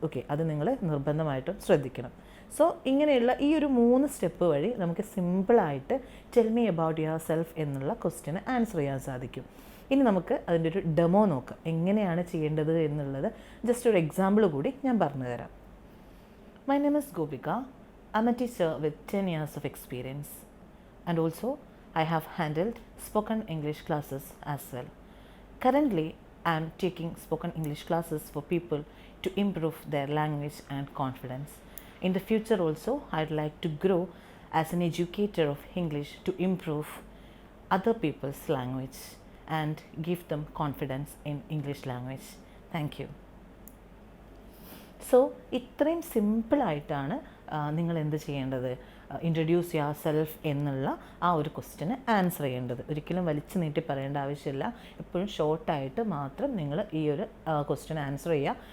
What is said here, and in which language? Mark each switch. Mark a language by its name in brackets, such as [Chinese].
[Malayalam] Okay, അത് നിങ്ങൾ നിർബന്ധമായിട്ടും ശ്രദ്ധിക്കണം. സോ ഇങ്ങനെയുള്ള ഈ ഒരു 3 സ്റ്റെപ്പ് വഴി നമുക്ക് സിമ്പിളായിട്ട് [English] tell me about yourself [Malayalam] എന്നുള്ള ക്വസ്റ്റ്യന് ആൻസർ ചെയ്യാൻ സാധിക്കും. ഇനി നമുക്ക് അതിൻ്റെ ഒരു ഡെമോ നോക്കാം, എങ്ങനെയാണ് ചെയ്യേണ്ടത് എന്നുള്ളത്. ജസ്റ്റ് ഒരു എക്സാമ്പിൾ കൂടി ഞാൻ പറഞ്ഞു തരാം. [English] My name is Gopika. I am a teacher with 10 years of experience and also I have handled spoken English classes as well. Currently, I'm taking spoken English classes for people to improve their language and confidence. In the future also, I'd like to grow as an educator of English to improve other people's language and give them confidence in English language. Thank you. [Malayalam] So ഇത്രയും സിമ്പിളായിട്ടാണ് നിങ്ങൾ എന്ത് ചെയ്യേണ്ടത്, [English] introduce yourself [Malayalam] എന്നുള്ള ആ ഒരു question answer ചെയ്യേണ്ടത്. ഒരിക്കലും വലിച്ചു നീട്ടി പറയേണ്ട ആവശ്യമില്ല. എപ്പോഴും ഷോർട്ടായിട്ട് മാത്രം നിങ്ങൾ ഈ ഒരു ക്വസ്റ്റ്യൻ ആൻസർ ചെയ്യുക.